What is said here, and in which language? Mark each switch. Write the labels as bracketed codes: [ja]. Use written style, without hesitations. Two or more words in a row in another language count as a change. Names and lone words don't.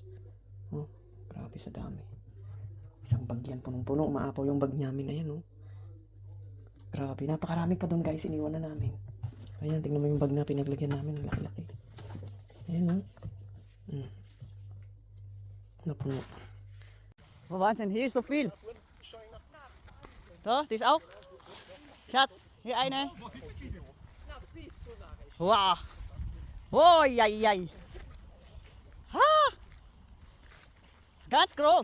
[tl] Oh, grabe sa dami. Isang bag yan, punong-puno. Umaapaw yung bag namin. Ayan oh. Grabe, napakarami pa doon guys. Iniwan na namin. Ayan, tingnan mo yung bag na pinaglagyan namin. Laki-laki. Ayan oh. Napuno. [de] Oh, Wahnsinn, hier ist so viel. So, die ist auch. Schatz, hier eine. Wow. Oh, jai, jai. Ha! Ist ganz groß.